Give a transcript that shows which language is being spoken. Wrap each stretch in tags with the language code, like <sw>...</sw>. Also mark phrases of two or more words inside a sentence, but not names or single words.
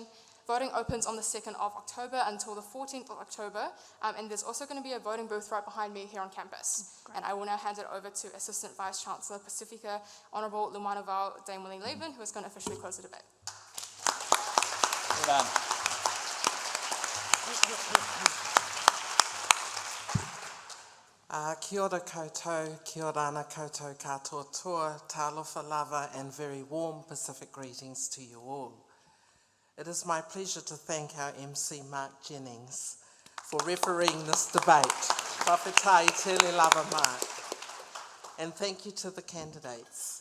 <en>Voting opens on the 2nd of October until the 14th of October, and there's also going to be a voting booth right behind me here on campus. And I will now hand it over to Assistant Vice Chancellor Pacifica, Honourable Lumanaval Dame Willie Levin, who is going to officially close the debate. Well done.</en> <mi>Kia ora koutou, kia ora ana koutou katoa toa,</mi> <sm>talofa lava,</sm> <en>and very warm Pacific greetings to you all. It is my pleasure to thank our MC Mark Jennings for refereeing this debate.</en> <sm>Whawhetai tele lava</sm> <en>Mark. And thank you to the candidates.</en>